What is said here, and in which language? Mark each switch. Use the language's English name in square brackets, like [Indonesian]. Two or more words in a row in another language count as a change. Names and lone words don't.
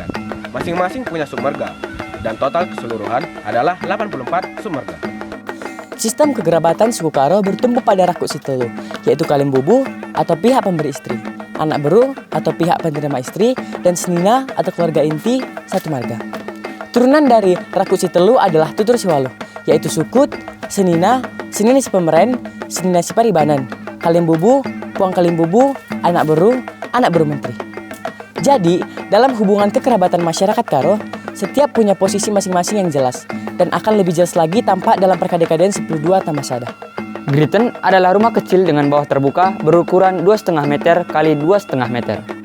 [Indonesian] Masing-masing punya submarga, dan total keseluruhan adalah 84 submarga. Sistem kekerabatan suku Karo bertumpu pada Rakut Sitelu, yaitu Kalimbubu atau pihak pemberi istri, Anak Beru atau pihak penerima istri, dan Senina atau keluarga inti satu marga. Turunan dari Rakut Sitelu adalah Tutur Siwaluh, yaitu Sukut, Senina, Senina si Pemeren, Senina si Paribanan, Kalimbubu, Puang Kalimbubu, Anak Beru Menteri. Jadi, dalam hubungan kekerabatan masyarakat Karo, setiap punya posisi masing-masing yang jelas, dan akan lebih jelas lagi tampak dalam Perkade-kadean 10.2 tambah Sada. Griten adalah rumah kecil dengan bawah terbuka berukuran 2,5 meter kali 2,5 meter.